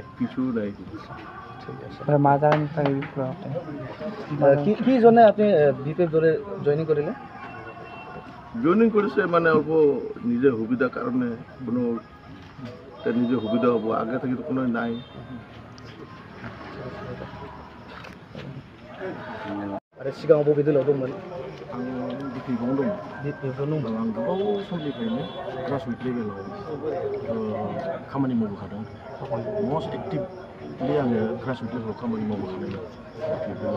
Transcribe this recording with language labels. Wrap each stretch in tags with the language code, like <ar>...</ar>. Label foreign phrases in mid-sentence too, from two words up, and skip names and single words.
<bn>কিছু নাই। কি জন্য আপনি বিপিএফ দলে জয়েনিং করিলেন? জয়েনিং করেছে মানে অল্প নিজের সুবিধার কারণে কোনো নিজের সুবিধা হবো, আগে থেকে তো কোনো নাই।</bn> <brx>आरो सिगाङाव बबे दोलोआव दंमोन? आं बिपिएफआव दं। बिपिएफआव दंमोन। आं गोबाव समनिफ्रायनो</brx> <en>grassroot level-ao</en> <brx>खामानि मावबोखादों।</brx> <en>must actively</en> <brx>आङो</brx> <en>grassroot level-ao</en> <brx>खामानि मावबोखादों बिपिएफआव।</brx>